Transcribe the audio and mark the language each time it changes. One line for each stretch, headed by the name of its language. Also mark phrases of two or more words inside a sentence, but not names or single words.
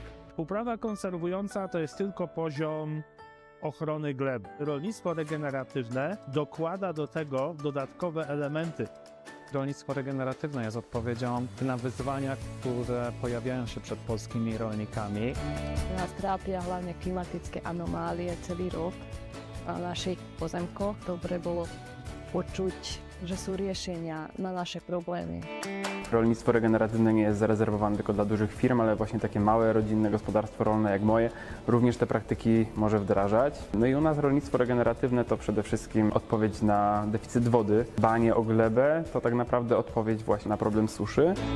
Polish: Uprawa konserwująca to jest tylko poziom ochrony gleby. Rolnictwo regeneratywne dokłada do tego dodatkowe elementy. Rolnictwo regeneratywne jest odpowiedzią na wyzwania, które pojawiają się przed polskimi rolnikami.
Slovak: Nas trápia hlavne klimatické anomálie celý rok na našich pozemkoch. Dobre bolo počuť, že sú riešenia na naše problémy.
Polish: Rolnictwo regeneratywne nie jest zarezerwowane tylko dla dużych firm, ale właśnie takie małe, rodzinne gospodarstwo rolne jak moje również te praktyki może wdrażać. No i u nas rolnictwo regeneratywne to przede wszystkim odpowiedź na deficyt wody. Dbanie o glebę to tak naprawdę odpowiedź właśnie na problem suszy.